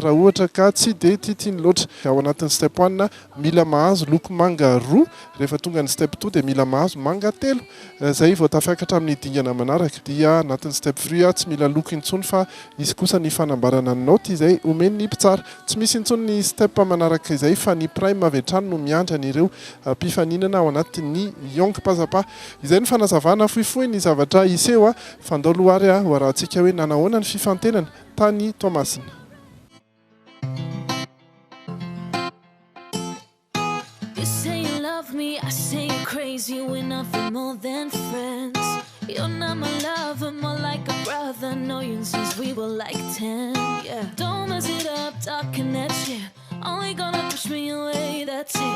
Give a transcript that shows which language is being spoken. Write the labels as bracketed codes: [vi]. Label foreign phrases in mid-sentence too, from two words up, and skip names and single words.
[mg] raha ohatra ka tsy dia tiany loatra ao anatin'ny step 1 mila mahazo loko manga roa rehefa tonga ny step 2 dia mila mahazo manga telo izay vao tafiakatra amin'ny dingana manaraka dia anatin'ny step 3 tsy mila loko intsony fa izy kosa ny fanambarana ny noty izay omeny ny mpitsara tsy misy intsony ny step manaraka izay fa ny prime avy hatrany no miandra an'ireo mpifaninana ao anatin'ny Yong Pazzapa izay ny fanazavana fohifohy ny zavatra iseo fandao lohary ho arahantsika hoe nanahoana ny fifantenana tany Tomasina. [en] Me, I say you're crazy, we're nothing more than friends. You're not my lover, more like a brother. Know you since we were like 10. Yeah, don't mess it up, talking that shit. Only gonna push me away, that's it.